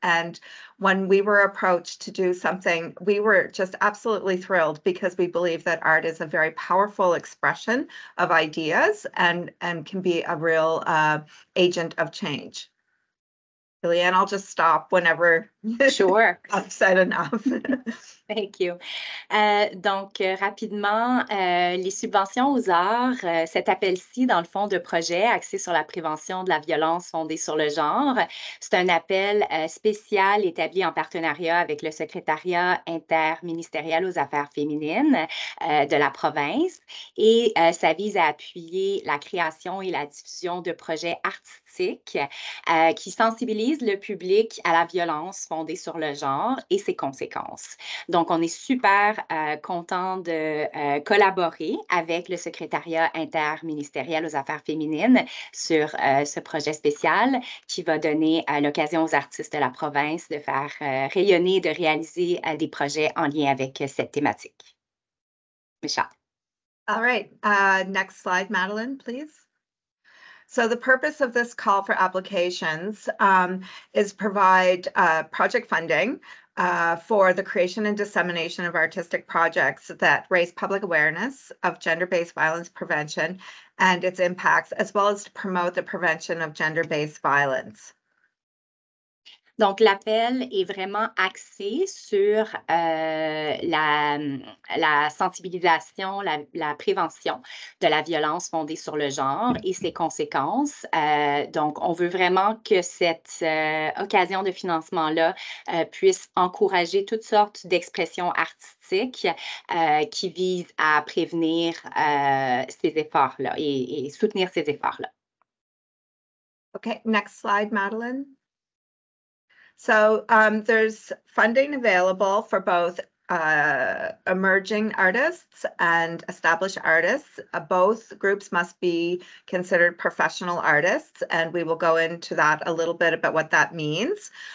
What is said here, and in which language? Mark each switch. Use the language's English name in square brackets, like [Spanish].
[English] And when we were approached to do something, we were just absolutely thrilled because we believe that art is a very powerful expression of ideas and can be a real agent of change. Leanne, I'll just stop whenever Sure. I've said enough. Thank you. [French] Donc, rapidement, les subventions aux arts, cet appel-ci, dans le fond, de projet axé sur la prévention de la violence fondée sur le genre, c'est un appel spécial établi en partenariat avec le secrétariat interministériel aux affaires féminines de la province et ça vise à appuyer la création et la diffusion de projets artistiques qui sensibilisent le public à la violence fondée sur le genre et ses conséquences. Donc, on est super content de collaborer avec le secrétariat interministériel aux affaires féminines sur ce projet spécial qui va donner l'occasion aux artistes de la province de faire rayonner et de réaliser des projets en lien avec cette thématique. [English] Michelle. All right. Next slide, Madeline, please. So the purpose of this call for applications is provide project funding for the creation and dissemination of artistic projects that raise public awareness of gender-based violence prevention and its impacts, as well as to promote the prevention of gender-based violence. [French] Donc, l'appel est vraiment axé sur la sensibilisation, la prévention de la violence fondée sur le genre et ses conséquences. Donc, on veut vraiment que cette occasion de financement-là puisse encourager toutes sortes d'expressions artistiques qui visent à prévenir ces efforts-là et soutenir ces efforts-là. [English] Okay, next slide, Madeline. So there's funding available for both emerging artists and established artists. Both groups must be considered professional artists, and we will go into that a little bit about what that means.